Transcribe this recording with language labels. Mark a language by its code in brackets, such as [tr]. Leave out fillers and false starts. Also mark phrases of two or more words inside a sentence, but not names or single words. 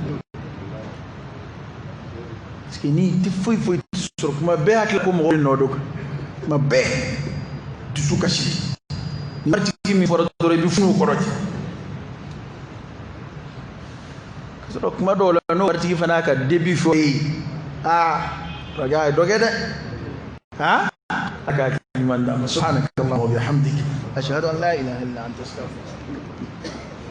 [fr] parce que [bm] ni tɛ foyi foyi sɔrɔ tuma bɛɛ hakili ko mɔgɔw bɛ nɔ dɔ kan tuma bɛɛ dusu kasi ni waritigi min fɔra dɔrɔn i bɛ funu kɔrɔ ten ka sɔrɔ kuma dɔw la n'o waritigi fana y'a ka début fɔ e ye a ye dɔ kɛ dɛ a ka ɲuman d'a ma [ar] سبحانك اللهم وبحمدك أشهد أن لا إله إلا أنت أستغفرك